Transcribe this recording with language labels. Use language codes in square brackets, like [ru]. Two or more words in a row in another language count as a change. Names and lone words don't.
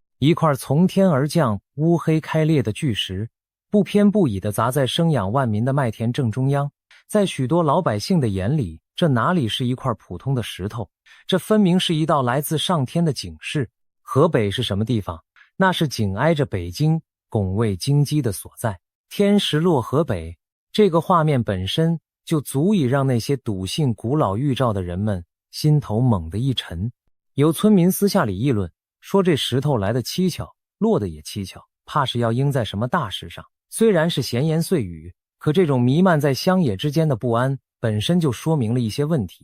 [zh] 一塊從天而降、烏黑開裂的巨石，不偏不倚地砸在生養萬民的麥田正中央。在許多老百姓的眼裡，這哪裡是一塊普通的石頭，這分明是一道來自上天的警示。河北是什麼地方？那是緊挨着北京，拱衛京畿的所在。天石落河北，這個畫面本身就足以讓那些篤信古老預兆的人們心頭猛地一沉。有村民私下裡議論，說這石頭來得蹊蹺，落得也蹊蹺，怕是要應在什麼大事上。雖然是閒言碎語，可這種彌漫在鄉野之間的不安本身就說明了一些問題。